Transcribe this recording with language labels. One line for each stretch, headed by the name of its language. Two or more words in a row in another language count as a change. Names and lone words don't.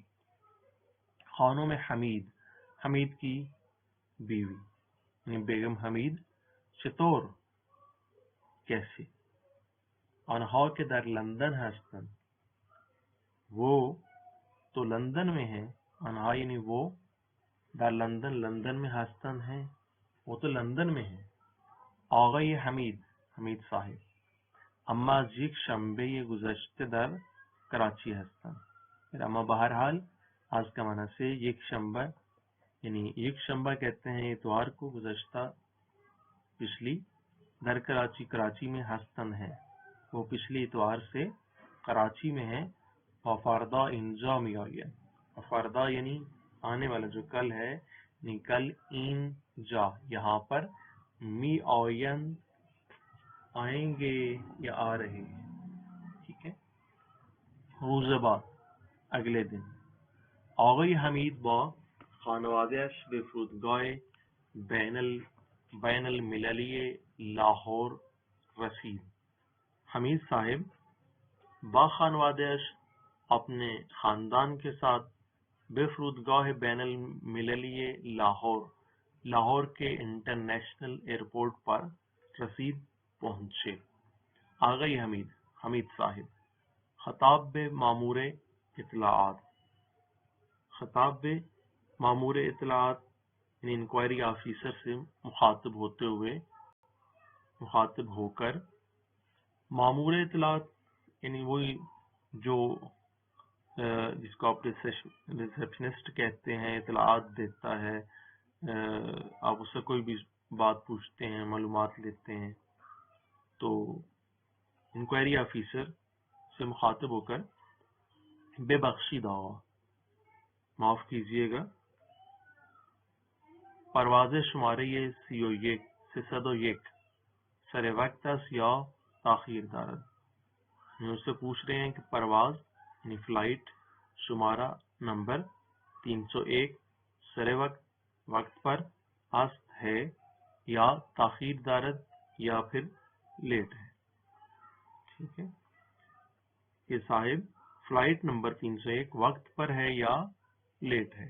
Urdu: خانوں میں حمید، حمید کی بیوی یعنی بیگم حمید، چطور کیسے,
Persian: آنہا کہ در لندن ہستن,
Urdu: وہ تو لندن میں ہے، آنہا یعنی وہ,
Persian: در لندن
Urdu: لندن میں ہستن ہے، وہ تو لندن میں ہے,
Persian: آقای حمید صاحب اما از یک شنبه گذشته در کراچی هستند.
Urdu: اما بہرحال آج کا معنی سے یک شنبہ، یعنی یک شنبہ کہتے ہیں اتوار کو، گزشتہ پچھلی،
Persian: در کراچی
Urdu: میں ہستن ہے، وہ پچھلی اتوار سے کراچی میں ہے.
Persian: وفردہ انجا می آئین،
Urdu: وفردہ یعنی آنے والا جو کل ہے، یعنی کل
Persian: این جا
Urdu: یہاں پر،
Persian: می آئین
Urdu: آئیں گے یا آ رہے ہیں. ٹھیک ہے.
Persian: روز بعد
Urdu: اگلے دن
Persian: آقای حمید با خانواده‌اش به فرودگاه بین المللی لاہور رسید.
Urdu: حمید صاحب
Persian: با خانواده‌اش
Urdu: اپنے خاندان کے ساتھ
Persian: به فرودگاه بین المللی
Urdu: لاہور کے انٹرنیشنل ایئرپورٹ پر رسید پہنچے. آقای حمید صاحب
Persian: خطاب به مامور اطلاعات، خطاب به مامور اطلاعات
Urdu: یعنی انکوائری آفیسر سے مخاطب ہو کر، مامور اطلاعات یعنی وہی جو جس کو آپ ریسیپشنسٹ کہتے ہیں، اطلاعات دیتا ہے، آپ اس سے کوئی بھی بات پوچھتے ہیں، معلومات لیتے ہیں، تو انکوائری آفیسر سے مخاطب ہو کر
Persian: بے بخشی دعویٰ،
Urdu: معاف کیجیے گا،
Persian: پرواز شمارے 301 سر وقت است یا تاخیر دارد.
Urdu: اس سے پوچھ رہے ہیں کہ پرواز یعنی فلائٹ شمارہ نمبر 301 سر وقت پر است ہے یا
Persian: تاخیر دارد
Urdu: یا پھر لیٹ ہے. ٹھیک ہے کہ صاحب فلائٹ نمبر 301 وقت پر ہے یا لیٹ ہے.